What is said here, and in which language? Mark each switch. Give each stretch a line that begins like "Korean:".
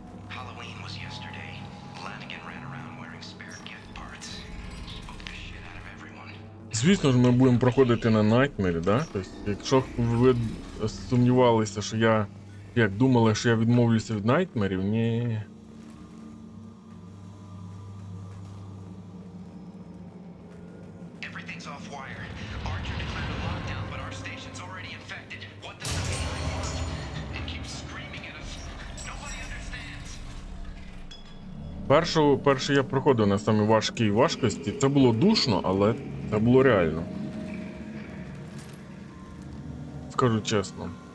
English: Halloween was yesterday. Lanigan ran around wearing spare Geth parts. Spooked the shit out of everyone.
Ukrainian: Звісно ж, ми будемо проходити на Nightmare, да? Тобто, якщо ви сумнівалися, що я, як думали, що я відмовлюся від Nightmare'ів, ні.
English: Everything's off wire. Archer declared a lockdown, but our station's already infected. What does the VI want? It keeps screaming at us. Nobody understands.
Ukrainian: Перше я проходив на самій важкій важкості. Це було душно, але це було реально. Скажу чесно.